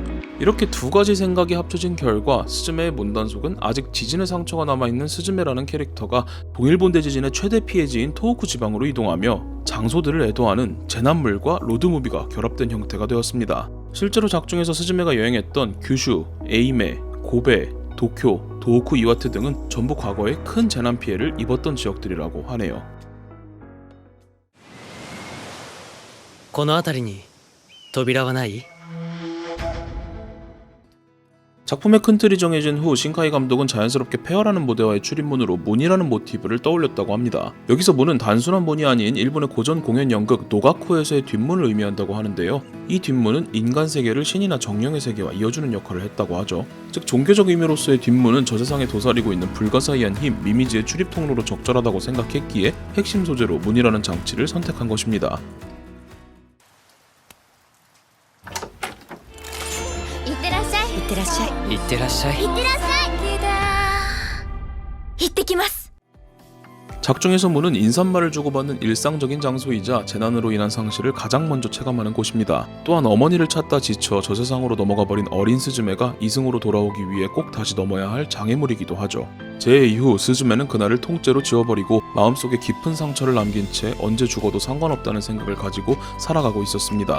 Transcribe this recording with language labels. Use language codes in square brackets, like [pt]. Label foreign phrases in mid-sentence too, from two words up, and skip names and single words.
[ko] 이렇게 두 가지 생각이 합쳐진 결과 스즈메의 문단 속은 아직 지진의 상처가 남아있는 스즈메라는 캐릭터가 동일본 대지진의 최대 피해지인 토호쿠 지방으로 이동하며 장소들을 애도하는 재난물과 로드무비가 결합된 형태가 되었습니다. 실제로 작중에서 스즈메가 여행했던 규슈, 에이메, 고베, 도쿄, 도호쿠 이와테 등은 전부 과거에 큰 재난 피해를 입었던 지역들이라고 하네요. [ja] この辺りに扉はない? [ko] 작품의 큰 틀이 정해진 후 신카이 감독은 자연스럽게 폐허라는 무대와의 출입문으로 문이라는 모티브를 떠올렸다고 합니다. 여기서 문은 단순한 문이 아닌 일본의 고전 공연 연극 노가쿠에서의 뒷문을 의미한다고 하는데요. 이 뒷문은 인간 세계를 신이나 정령의 세계와 이어주는 역할을 했다고 하죠. 즉 종교적 의미로서의 뒷문은 저 세상에 도사리고 있는 불가사의한 힘 미미지의 출입 통로로 적절하다고 생각했기에 핵심 소재로 문이라는 장치를 선택한 것입니다. [ja] いってらっしゃい。いってらっしゃい。いってらっしゃい。いってらっしゃい。行ってきます。 [ko] 작중에서 문은 인사말을 주고받는 일상적인 장소이자 재난으로 인한 상실을 가장 먼저 체감하는 곳입니다. 또한 어머니를 찾다 지쳐 저세상으로 넘어가 버린 어린 스즈메가 이승으로 돌아오기 위해 꼭 다시 넘어야 할 장애물이기도 하죠. 재해 이후 스즈메는 그날을 통째로 지워버리고 마음속에 깊은 상처를 남긴 채 언제 죽어도 상관없다는 생각을 가지고 살아가고 있었습니다.